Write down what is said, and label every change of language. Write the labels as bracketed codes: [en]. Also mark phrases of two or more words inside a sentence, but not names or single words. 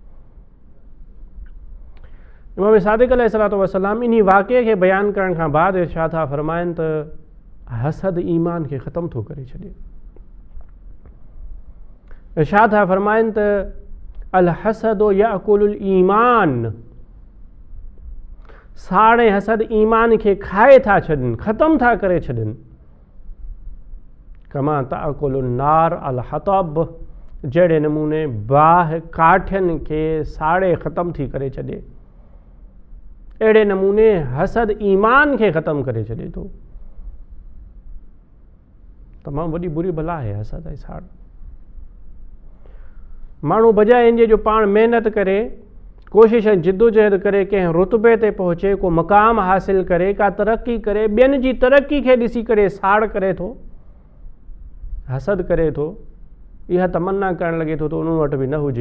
[sd] इमाम सादिक़ [ar] عليه الصلاة والسلام [sd] इन वाक़े खे बयानु करण खां बाद इरशाद था फरमाइनि त हसद ईमान खे ख़तमु थो करे छॾे। इरशाद था फरमाइनि त [ar] الحسد يأكل الإيمان, [sd] साड़ ऐं हसद ईमान खे खाए था छॾनि, ख़तमु था करे छॾनि। [ar] كما تأكل النار الحطب, [sd] जहिड़े नमूने बाहि काठियुनि खे साड़े ख़तमु थी करे छॾे, अहिड़े नमूने हसद ईमान खे ख़तमु करे छॾे थो। तमामु वॾी बुरी भला आहे हसद ऐं साड़। माण्हू बजाए इनजे जो पाण महिनत करे, कोशिश ऐं जिदोजहद करे, कंहिं रुतबे ते पहुचे, को मक़ाम हासिल करे, का तरक़ी करे, ॿियनि जी तरक़ी खे ॾिसी करे साड़ करे थो, हसद करे थो, इहा तमन्ना करणु लॻे थो त उन्हनि वटि बि न हुजे।